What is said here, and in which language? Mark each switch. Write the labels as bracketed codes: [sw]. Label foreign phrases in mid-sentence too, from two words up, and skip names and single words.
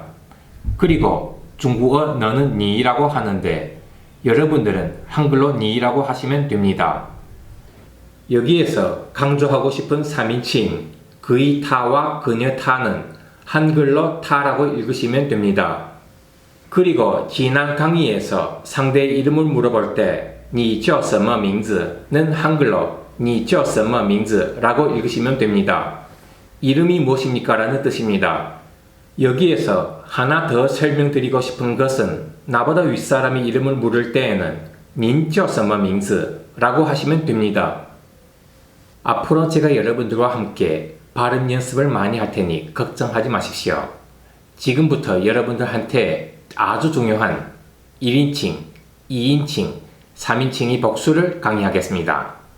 [ko] 그리고 중국어 너는 니라고 하는데 여러분들은 한글로 니라고 하시면 됩니다. 여기에서 강조하고 싶은 3인칭 그의 타와 그녀 타는 한글로 타라고 읽으시면 됩니다. 그리고 지난 강의에서 상대의 이름을 물어볼 때 [zh] 你 叫什么名字 [ko] 는 한글로 [zh] 你 叫什么名字 [ko] 라고 읽으시면 됩니다. 이름이 무엇입니까? 라는 뜻입니다. 여기에서 하나 더 설명드리고 싶은 것은 나보다 윗사람이 이름을 물을 때에는 [zh] 您 叫什么名字 [ko] 라고 하시면 됩니다. 앞으로 제가 여러분들과 함께 발음 연습을 많이 할 테니 걱정하지 마십시오. 지금부터 여러분들한테 아주 중요한 1인칭, 2인칭, 3인칭의 복수를 강의하겠습니다.